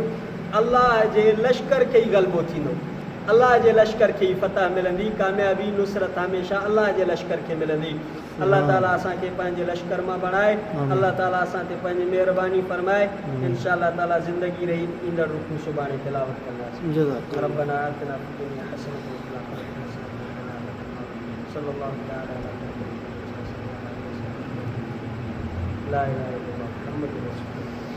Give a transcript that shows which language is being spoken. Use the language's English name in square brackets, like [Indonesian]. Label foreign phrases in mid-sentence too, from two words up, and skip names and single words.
[Sindhi] अल्लाह जे लश्कर खे ई ग़लबो थींदो, अल्लाह जे लश्कर खे ई फतह मिलंदी, कामयाबी नुसरत हमेशह अल्लाह जे लश्कर खे मिलंदी। अल्लाह ताला असांखे पंहिंजे लश्कर मां बणाए, अल्लाह ताला असां ते पंहिंजी महिरबानी फरमाए। [Arabic] إن شاء الله [Sindhi] ताला ज़िंदगी रही ईंदड़ रुकू सुभाणे तिलावत कंदासीं। [Arabic] ربنا آتنا في الدنيا حسنة وفي الآخرة حسنة صلى الله تعالى عليه وسلم لا إله إلا الله محمد رسول الله.